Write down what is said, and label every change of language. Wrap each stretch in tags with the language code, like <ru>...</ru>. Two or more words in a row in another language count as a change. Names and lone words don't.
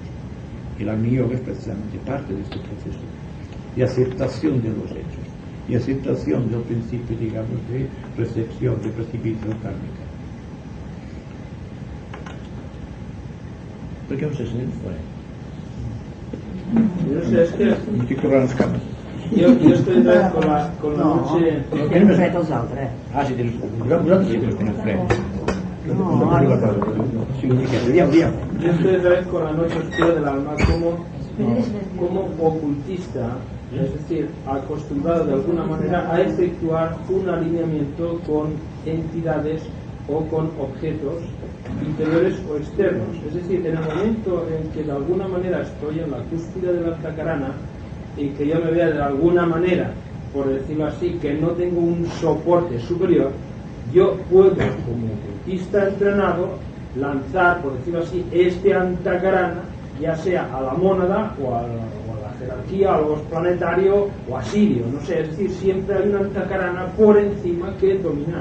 <es>El Agni Yoga es precisamente parte de este proceso de aceptación de los hechos y aceptación del principio, digamos, de recepción, de precipitación kármica. ¿Por qué no se sienten fuera? No sé, es que</es> <ca>Me estic tornant les cames. jo estic</ca> <es>con la noche...</es> <ca>Tenen fred els altres. Ah, sí, vosaltres sí que us teniu fred. No, Sí, una miqueta. Digueu.</ca> <es>Yo estoy otra vez con la noche oscura del alma como ocultista, es decir, acostumbrado de alguna manera a efectuar un alineamiento con entidades o con objetos interiores o externos. Es decir, en el momento en que de alguna manera estoy en la cúspide de la Antakarana y que yo me vea de alguna manera, por decirlo así, que no tengo un soporte superior, yo puedo, como ocultista entrenado, lanzar, por decirlo así, este Antakarana, ya sea a la mónada o a la jerarquía, a los planetario o a Sirio, no sé, es decir, siempre hay una Antakarana por encima que dominar.</es>